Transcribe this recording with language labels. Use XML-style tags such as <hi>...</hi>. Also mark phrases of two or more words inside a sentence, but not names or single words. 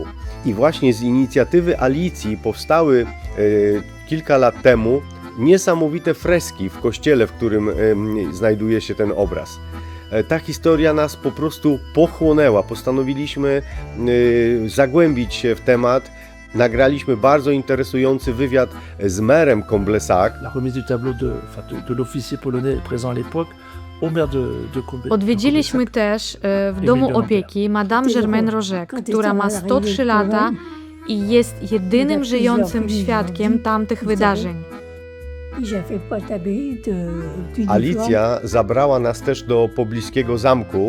<pl>I właśnie z inicjatywy Alicji powstały kilka lat temu niesamowite freski w kościele, w którym znajduje się ten obraz. Ta historia nas po prostu pochłonęła. Postanowiliśmy zagłębić się w temat. Nagraliśmy bardzo interesujący wywiad z merem Comblesac.</pl> <fr>La remise du tableau de l'officier polonais présent à l'époque au maire de Comblesac.</fr> <pl>Odwiedziliśmy też w domu opieki Madame Germaine Rożek, która ma 103 lata i jest jedynym żyjącym świadkiem tamtych wydarzeń. Alicja zabrała nas też do pobliskiego zamku,</pl>